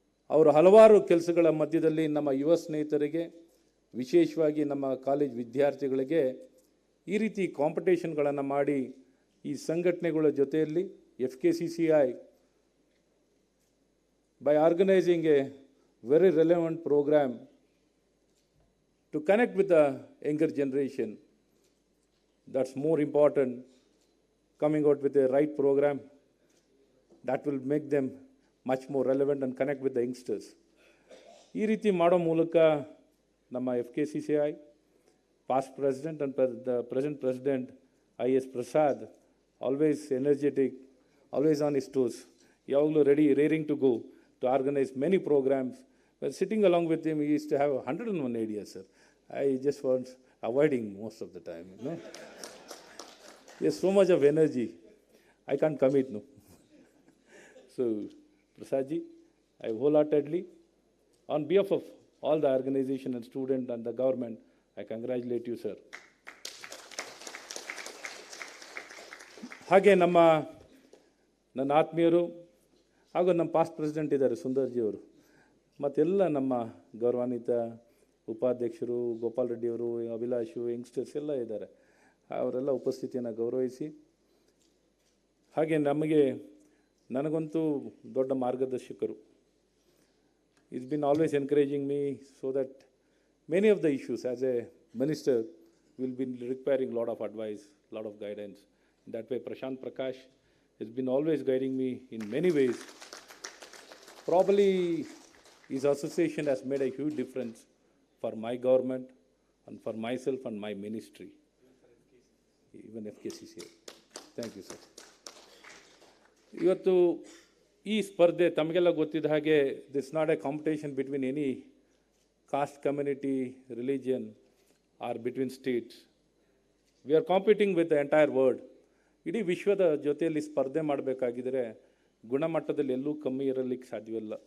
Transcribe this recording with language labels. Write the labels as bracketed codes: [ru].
[kn] ಅವರು ಹಲವಾರು ಕೆಲಸಗಳ ಮಧ್ಯದಲ್ಲಿ ನಮ್ಮ ಯುವ ಸ್ನೇಹಿತರಿಗೆ, ವಿಶೇಷವಾಗಿ ನಮ್ಮ ಕಾಲೇಜ್ ವಿದ್ಯಾರ್ಥಿಗಳಿಗೆ ಈ ರೀತಿ ಕಾಂಪಿಟೇಷನ್ಗಳನ್ನು ಮಾಡಿ ಈ ಸಂಘಟನೆಗಳ ಜೊತೆಯಲ್ಲಿ FKCCI [en] by organizing a very relevant program to connect with the younger generation, that's more important. Coming out with a right program that will make them much more relevant and connect with the youngsters. [kn] ಈ ರೀತಿ ಮಾಡೋ ಮೂಲಕ ನಮ್ಮ [en] FKCCI past president and the present president IS Prasad, always energetic, always on his toes, yavallu ready, raring to go to organize many programs. But sitting along with him, he used to have 101 ideas, sir. I just was avoiding most of the time, you know. There's so much of energy, I can't commit, no. So, Prasadji, I wholeheartedly, on behalf of all the organization and student and the government, I congratulate you, sir. [kn] ಹಾಗೆ ನನ್ನ ಆತ್ಮೀಯರು ಹಾಗೂ ನಮ್ಮ past president ಇದ್ದಾರೆ ಸುಂದರ್ಜಿ ಅವರು, ಮತ್ತೆಲ್ಲ ನಮ್ಮ ಗೌರವಾನ್ವಿತ ಉಪಾಧ್ಯಕ್ಷರು, ಗೋಪಾಲ್ ರೆಡ್ಡಿಯವರು, ಅಭಿಲಾಷು, ಯಂಗ್ಸ್ಟರ್ಸ್ ಎಲ್ಲ ಇದ್ದಾರೆ. ಅವರೆಲ್ಲ ಉಪಸ್ಥಿತಿಯನ್ನು ಗೌರವಿಸಿ, ಹಾಗೆ ನನಗಂತೂ ದೊಡ್ಡ ಮಾರ್ಗದರ್ಶಕರು. [en] It's been always encouraging me so that many of the issues as a minister will be requiring lot of advice, lot of guidance. In that way, Prashant Prakash has been always guiding me in many ways. Probably his association has made a huge difference for my government and for myself and my ministry, even FKCCI. Thank you, sir. [kn] ಇವತ್ತು ಈ ಸ್ಪರ್ಧೆ ತಮಗೆಲ್ಲ ಗೊತ್ತಿದ್ದ ಹಾಗೆ, [en] This not a competition between any caste, community, religion or between states. We are competing with the entire world. [kn] ಇಡೀ ವಿಶ್ವದ ಜೊತೆಯಲ್ಲಿ ಸ್ಪರ್ಧೆ ಮಾಡಬೇಕಾಗಿದ್ದರೆ ಗುಣಮಟ್ಟದಲ್ಲಿ ಎಲ್ಲೂ ಕಮ್ಮಿ ಇರಲಿಕ್ಕೆ ಸಾಧ್ಯವಿಲ್ಲ.